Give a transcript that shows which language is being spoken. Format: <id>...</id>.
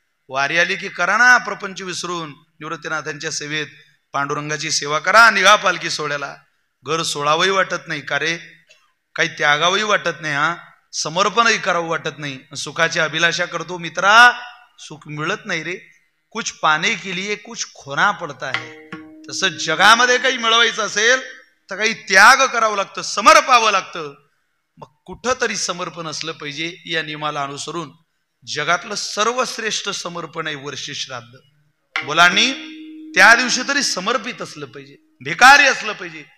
<mr>वारी आली की करा ना प्रपंच विसरून निवृत्तीनाथांच्या सेवेत पांडुरंगाची सेवा करा. निघा पालखी सोहळ्याला. घर सोडावंही वाटत नाही का रे, काही त्यागावंही वाटत नाही, हा समर्पणही करावं वाटत नाही. सुखाची अभिलाषा करतो मित्रा, सुख मिळत नाही रे.</mr> <hi>कुछ पाने के लिए कुछ खोना पडता है.</hi> <mr>तसं जगामध्ये काही मिळवायचं असेल तर काही त्याग करावं लागतं, समर्पावं लागतं. मग कुठंतरी समर्पण असलं पाहिजे. या नियमाला अनुसरून जगातलं सर्वश्रेष्ठ समर्पण आहे वर्ष श्राद्ध. मुलांनी त्या दिवशी तरी समर्पित असलं पाहिजे, भिकारी असलं पाहिजे.</mr>